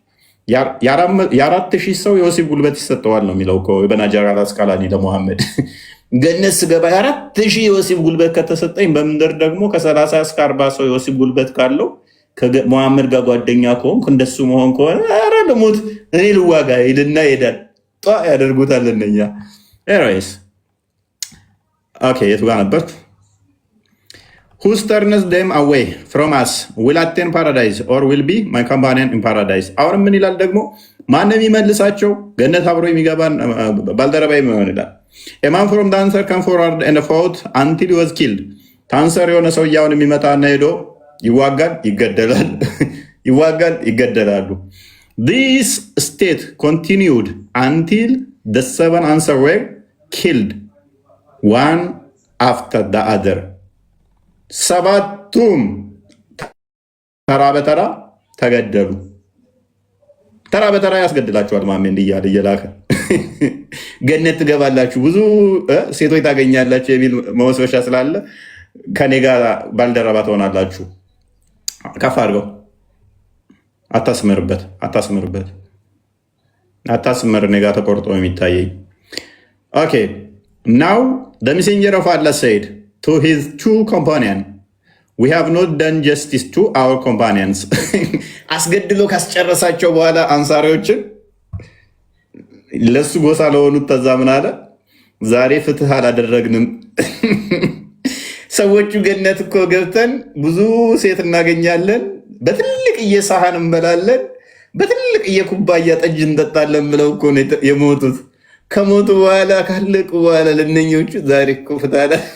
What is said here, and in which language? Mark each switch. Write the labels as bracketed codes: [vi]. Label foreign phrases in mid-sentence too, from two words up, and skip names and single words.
[am] 4000 ሰው የወሲብ ጉልበት ይሰጠዋል ነው የሚለው በናጀር አስቃላኒ ለመሐመድ። ገነት ስገባ 4000 የወሲብ ጉልበት ከተሰጠኝ በምድር ደግሞ ከ30 እስከ 40 ሰው የወሲብ ጉልበት ካለው ከመሐመድ ጋር ጓደኛ ከሆንኩ እንደሱ መሆን ከሆነ ኧረ ልሙት እኔ ልዋጋ ይልና ይሄዳል። ያደርጉታል እነኛ። [en] anyways okay፣ [am] የቱ ጋር ነበር? [en] Who turns them away from us will attain paradise or will be my companion in paradise. [am] አሁን ምን ይላል ደግሞ? ማንም ይመልሳቸው ገነት አብሮ የሚገባን ባልደረባ ይሆን ይላል። [en] A man from the answer come forward and fought until he was killed. [am] ታንሰር የሆነ ሰው ያውን የሚመጣና ሄዶ ይዋጋል፣ ይገደላል፣ ይዋጋል፣ ይገደላሉ። [en] This state continued until the 7 answer were killed one after the other. [am] ሰባቱም ተራ በተራ ተገደሉ። ተራ በተራ ያስገድላችኋል። ማሜ እንዲያል እየላከ ገነት ትገባላችሁ፣ ብዙ ሴቶች ታገኛላችሁ የሚል መወስወሻ ስላለ ከኔ ጋር ባልደረባ ትሆናላችሁ። ከፍ አድርገው። አታስምርበት፣ አታስምርበት፣ አታስምር። እኔ ጋር ተቆርጦ የሚታየኝ። [en] okay now the messenger of Allah said to his two companions, we have not done justice to our companions. [am] አስገድሎ ካስጨረሳቸው በኋላ አንሳሪዎችን ለሱ ጎሳ ለሆኑት ተዛምን አለ፣ ዛሬ ፍትህ አላደረግንም። ሰዎቹ ገነት እኮ ገብተን ብዙ ሴት እናገኛለን፣ በትልቅ እየሳህን እንበላለን፣ በትልቅ እየኩባያ ጠጅ እንጠጣለን ብለው እኮ ነው የሞቱት። ከሞቱ በኋላ ካለቁ በኋላ ለነኞቹ ዛሬ እኮ ፍትህ አለ